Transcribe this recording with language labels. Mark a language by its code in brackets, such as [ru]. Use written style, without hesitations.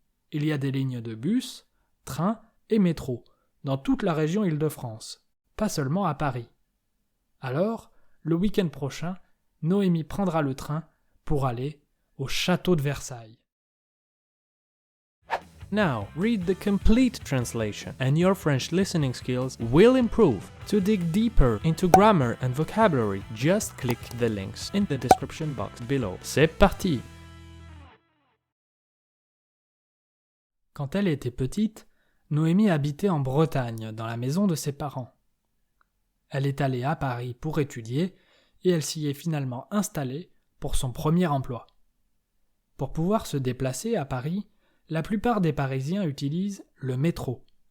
[fr] Il y a des lignes de bus, trains et métro dans toute la région Île-de-France, pas seulement à Paris. Alors, le week-end prochain, Noémie prendra le train pour aller au château de Versailles. [en] Now, read the complete translation and your French listening skills will improve. To dig deeper into grammar and vocabulary, just click the links in the description box below. [fr] C'est parti! Quand elle était petite, Noémie habitait en Bretagne, dans la maison de ses parents. Elle est allée à Paris pour étudier et elle s'y est finalement installée pour son premier emploi. Pour pouvoir se déplacer à Paris, la plupart des Parisiens utilisent le métro.